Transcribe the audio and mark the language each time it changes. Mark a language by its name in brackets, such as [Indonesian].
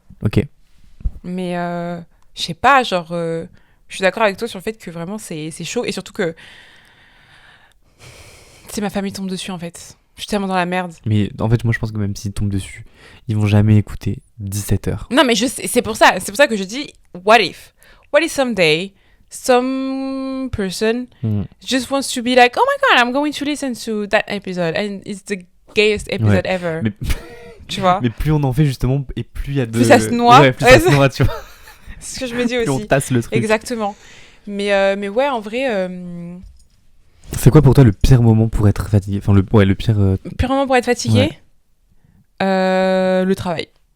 [French] OK. Mais je sais pas, genre, je suis d'accord avec toi sur le fait que vraiment c'est chaud et surtout que c'est ma famille tombe dessus en fait. Je suis tellement dans la merde. Mais en fait, moi je pense que même s'ils tombent dessus, ils vont jamais écouter 17 heures. Non, mais je sais, c'est pour ça que je dis [English] what if someday some person just wants to be like, oh my god, I'm going to listen to that episode and it's the gayest episode ever. [French] Mais... tu vois. Mais plus on en fait justement et plus il y a de plus ça se noie. Ouais, plus ça se noie, tu vois. C'est ce que je me dis aussi. Plus on tasse le truc. Exactement. Mais ouais, en vrai c'est quoi pour toi le pire moment pour être fatigué? Enfin le pire pire moment pour être fatigué? Le travail.